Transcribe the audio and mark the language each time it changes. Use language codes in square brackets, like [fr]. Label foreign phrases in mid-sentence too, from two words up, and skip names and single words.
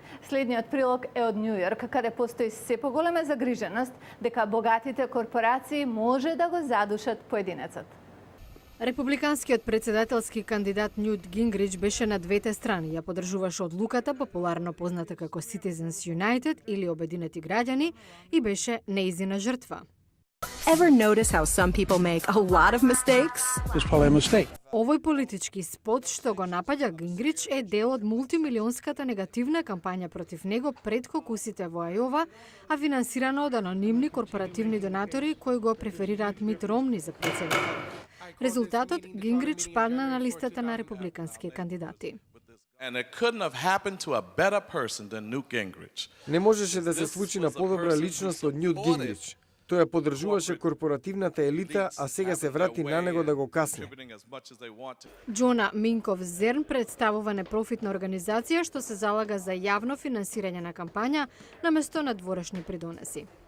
[mk] Следниот прилог е од Њу Јорк, каде постои се поголема загриженост дека богатите корпорации може да го задушат поединецот. Републиканскиот председателски кандидат Нјут Гингрич беше на двете страни. Ја поддржуваше одлуката, популарно позната како Citizens United или Обединети граѓани, и беше неизина жртва. [en] Ever notice how some people make a lot of mistakes? It's probably a mistake. [mk] Овој политички спот што го напаѓа Гингрич е дел од мултимилионската негативна кампања против него пред кокусите во Ајова, а финансирана од анонимни корпоративни донатори кои го преферираат Мит Ромни за претседател. Резултатот, Гингрич падна на листата на републикански кандидати. [en] And it couldn't have happened to a better person than Newt Gingrich. [mk] Не можеше да се случи на подобра личност од Нјут Гингрич. Тој ја поддржуваше корпоративната елита, а сега се врати на него да го касне. Џона Минков Зерн представува непрофитна организација што се залага за јавно финансирање на кампања наместо на дворешни придонеси.